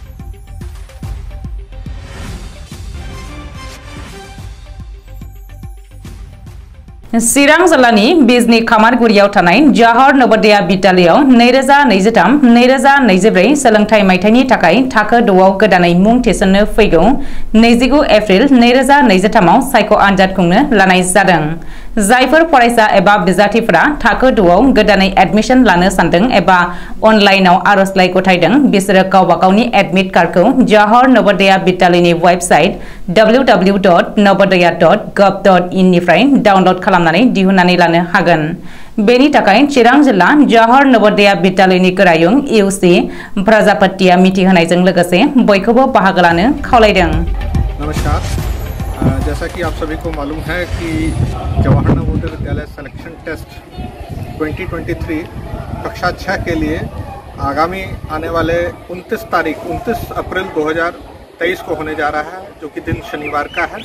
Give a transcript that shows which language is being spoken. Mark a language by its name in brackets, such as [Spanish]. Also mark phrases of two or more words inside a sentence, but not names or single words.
[Bodo] चिरां जिल्लानि बिजनी खामारगुरियाव थानाय जवाहर नवोदया विद्यालयाव 2023-2024 सोलोंथाइ मायथाइनि थाखाय थाखो 6 आव गोदानै मुं थिसननो फैगौ 29 एप्रिल 2023 आव सायख' आनजाद खुंनो लानाय जादों। जायफोर फरायसा एबा बिजाथिफोरा थाखो 6 आव गोदानै एडमिशन लानो सानदों एबा अनलाइनाव आरजलाइ गथायदों बिसोरो गावबा गावनि [English] admit card [Bodo] जवाहर नवोदया विद्यालयनि वेबसाइट www.navodaya.gov.in निफ्राय डाउनलड खालामनानै दिहुननानै लानो हागोन। बेनि थाखाय चिरां जिल्ला जवाहर नवोदया विद्यालयनि गोरायुं इउसी प्रजापतिया मिथिहोनायजों लोगोसे बयखौबो बाहागो लानो खावलायदों। [Hindi] नमस्कार, जैसा कि आप सभी को मालूम है कि जवाहर नवोदय विद्यालय सिलेक्शन टेस्ट 2023 कक्षा 6 के लिए आगामी आने वाले 29 अप्रैल 2023 को होने जा रहा है, जो कि दिन शनिवार का है।